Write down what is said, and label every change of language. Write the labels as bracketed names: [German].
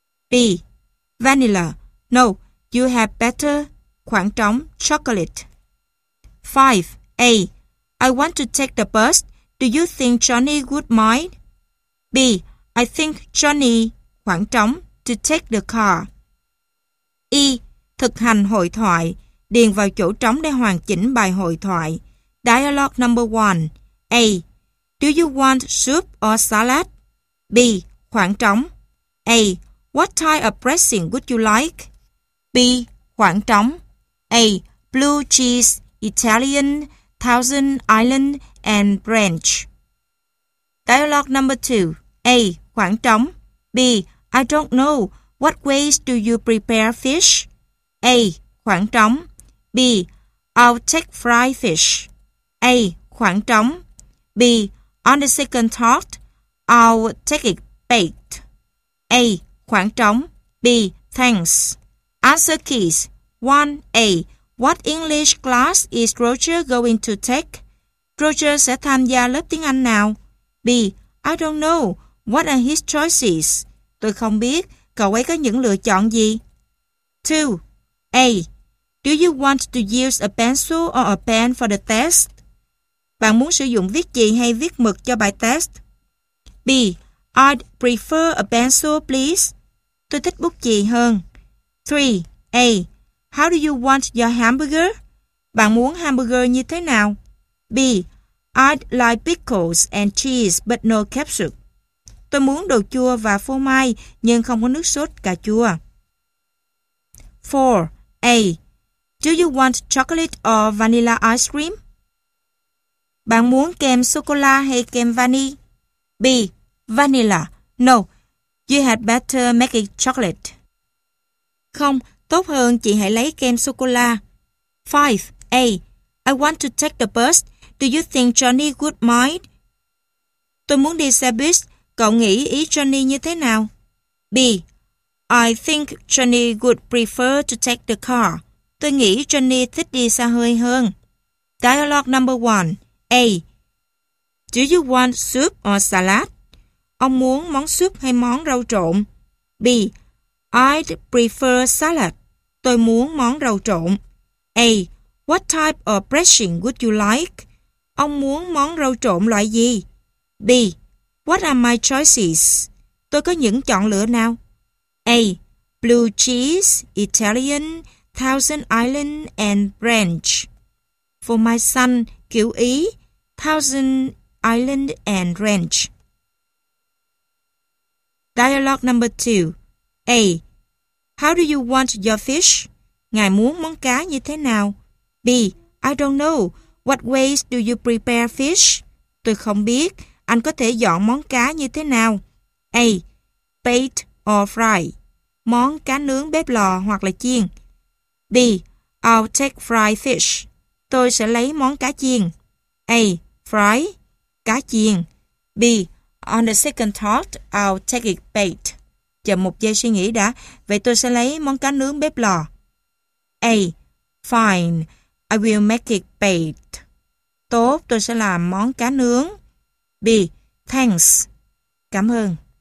[English] B. Vanilla. No, you have better, [Vietnamese] khoảng trống, [English] chocolate. 5. A. I want to take the bus. Do you think Johnny would mind? B. I think Johnny, [Vietnamese] khoảng trống, [English] to take the car. [Vietnamese] E. Thực hành hội thoại. Điền vào chỗ trống để hoàn chỉnh bài hội thoại. [English] Dialogue number 1. A. Do you want soup or salad? [Vietnamese] B. Khoảng trống. [English] A. What type of dressing would you like? [Vietnamese] B. Khoảng trống. [English] A. Blue cheese, Italian, Thousand Island and Ranch. Dialogue number 2. [Vietnamese] A. Khoảng trống. [English] B. I don't know. What ways do you prepare fish? [Vietnamese] A. Khoảng trống. [English] B. I'll take fried fish. [Vietnamese] A. Khoảng trống. [English] B. On the second thought, I'll take it baked. [Vietnamese] A. Khoảng trống. [English] B. Thanks. Answer keys. 1. A. What English class is Roger going to take? [Vietnamese] Roger sẽ tham gia lớp tiếng Anh nào? [English] B. I don't know. What are his choices? [Vietnamese] Tôi không biết. Cậu ấy có những lựa chọn gì? [English] 2. A. Do you want to use a pencil or a pen for the test? [Vietnamese] Bạn muốn sử dụng viết chì hay viết mực cho bài test? [English] B. I'd prefer a pencil, please. [Vietnamese] Tôi thích bút chì hơn. [English] 3. A. How do you want your hamburger? [Vietnamese] Bạn muốn hamburger như thế nào? [English] B. I'd like pickles and cheese, but no ketchup. [Vietnamese] Tôi muốn đồ chua và phô mai, nhưng không có nước sốt cà chua. [English] 4. A. Do you want chocolate or vanilla ice cream? [Vietnamese] Bạn muốn kem sô-cô-la hay kem vani? [English] B. Vanilla. No, you had better make it chocolate. [Vietnamese] Không, tốt hơn chị hãy lấy kem sô-cô-la. [English] 5. A. I want to take the bus. Do you think Johnny would mind? [Vietnamese] Tôi muốn đi xe bus. Cậu nghĩ ý Johnny như thế nào? [English] B. I think Johnny would prefer to take the car. [Vietnamese] Tôi nghĩ Johnny thích đi xa hơi hơn. [English] Dialogue number 1. A. Do you want soup or salad? [Vietnamese] Ông muốn món súp hay món rau trộn? [English] B. I'd prefer salad. [Vietnamese] Tôi muốn món rau trộn. [English] A. What type of dressing would you like? [Vietnamese] Ông muốn món rau trộn loại gì? [English] B. What are my choices? [Vietnamese] Tôi có những chọn lựa nào? [English] A. Blue cheese, Italian, Thousand Island and Ranch. [Vietnamese] Phô mai xanh, kiểu Ý, Thousand Island and Ranch. [English] Dialogue number 2. A. How do you want your fish? [Vietnamese] Ngài muốn món cá như thế nào? [English] B. I don't know. What ways do you prepare fish? [Vietnamese] Tôi không biết. Anh có thể dọn món cá như thế nào? [English] A. Baked or fried. [Vietnamese] Món cá nướng bếp lò hoặc là chiên. [English] B. I'll take fried fish. [Vietnamese] Tôi sẽ lấy món cá chiên. [English] A. Fried. [Vietnamese] Cá chiên. [English] B. On the second thought, I'll take it baked. [Vietnamese] Chờ một giây suy nghĩ đã. Vậy tôi sẽ lấy món cá nướng bếp lò. [English] A. Fine. I will make it baked. [Vietnamese] tốt, tôi sẽ làm món cá nướng. B. [English] Thanks. [Vietnamese] Cảm ơn.